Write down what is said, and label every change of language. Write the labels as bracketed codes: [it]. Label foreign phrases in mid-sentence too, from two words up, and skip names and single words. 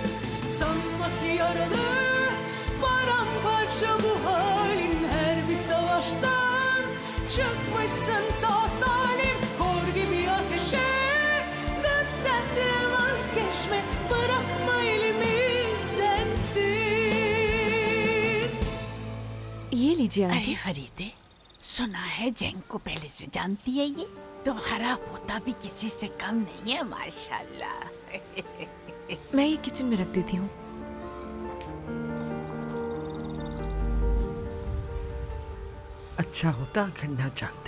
[tr] Sanma ki yaralı paramparça bu halin. Her bir savaştan çıkmışsın sağ salim. Kor gibi ateşe dönsen de vazgeçme. Bırakma elimi sensiz. [ur] یہ لیجیے अरे आंटी। فریدے، سنا ہے جینگ کو پہلے سے جانتی ہے یہ، تو خراب ہوتا بھی کسی سے کم نہیں ہے ماشاءاللہ. میں یہ کچن میں رکھ دیتی ہوں. اچھا ہوتا اگر نہ جانتے.